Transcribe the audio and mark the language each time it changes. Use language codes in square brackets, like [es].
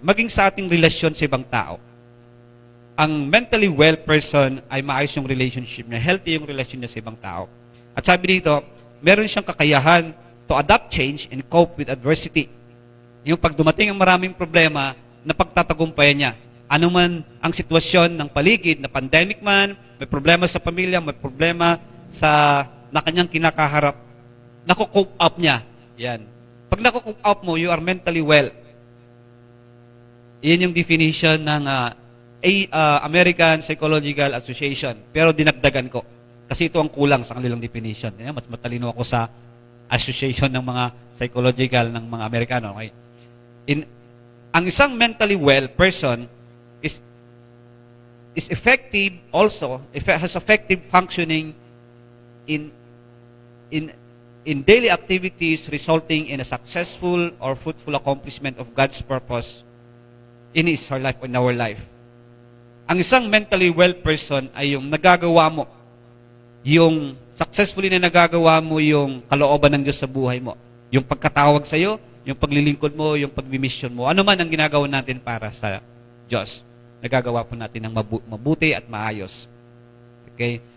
[tl] Maging sa ating relasyon sa ibang tao. Ang mentally well person ay maayos yung relationship niya, healthy yung relasyon niya sa ibang tao. At sabi dito, meron siyang kakayahan [en] to adapt change and cope with adversity. [tl] Yung pag dumating ang maraming problema, na pagtatagumpayan niya. Ano man ang sitwasyon ng paligid, na pandemic man, may problema sa pamilya, may problema na kanyang kinakaharap, nakukope up niya. Yan. Pag nakukope up mo, [en] you are mentally well. [tl] Yan yung definition ng American Psychological Association. Pero dinagdagan ko. Kasi ito ang kulang sa kanilang definition. Yan, mas matalino ako sa association ng mga psychological ng mga Amerikano. Okay? Ang isang [en] mentally well person is effective also, has effective functioning in daily activities resulting in a successful or fruitful accomplishment of God's purpose in his or life, in our life. [tl] Ang isang [en] mentally well person [tl] ay yung nagagawa mo, yung successfully na nagagawa mo yung kalooban ng Diyos sa buhay mo. Yung pagkatawag sa iyo, yung paglilingkod mo, yung pagbimission mo, ano man ang ginagawa natin para sa Diyos. Nagagawa po natin ng mabuti at maayos. Okay?